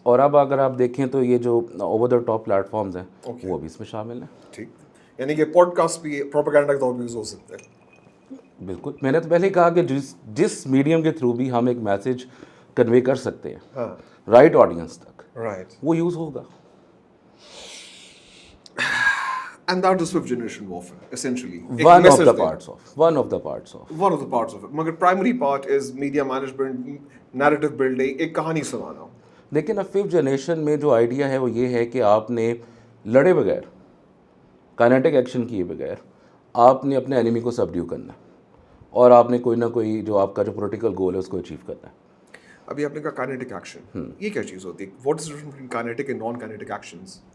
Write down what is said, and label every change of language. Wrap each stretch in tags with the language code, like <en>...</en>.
<ur>اور اب اگر آپ دیکھیں تو یہ جو over the top plate forms ہیں وہ بھی اس میں شامل ہیں. ٹھیک. یعنی کہ پوڈ کاسٹ بھی پروپیگنڈا کے طور پہ یوز ہو سکتے ہیں. بالکل. میں نے تو پہلے ہی کہا کہ جس میڈیم کے تھرو بھی ہم ایک میسج کنوے کر سکتے ہیں رائٹ آڈینس تک, رائٹ, وہ یوز ہوگا.</ur> <en>And that is fifth generation warfare, essentially. One of the parts of. One of the parts of it. مگر primary part is media management, narrative building,</en> <ur>ایک کہانی سنانا. لیکن اب ففتھ جنریشن میں جو آئیڈیا ہے وہ یہ ہے کہ آپ نے لڑے بغیر, کائنیٹک ایکشن کیے بغیر آپ نے اپنے اینیمی کو سبڈیو کرنا ہے, اور آپ نے کوئی نہ کوئی جو آپ کا جو پولیٹیکل گول ہے اس کو اچیو کرنا ہے. ابھی آپ نے کہا کائنیٹک ایکشن, یہ کیا چیز ہوتی ہے؟</ur> <en>What is the difference between kinetic and non-kinetic actions?</en>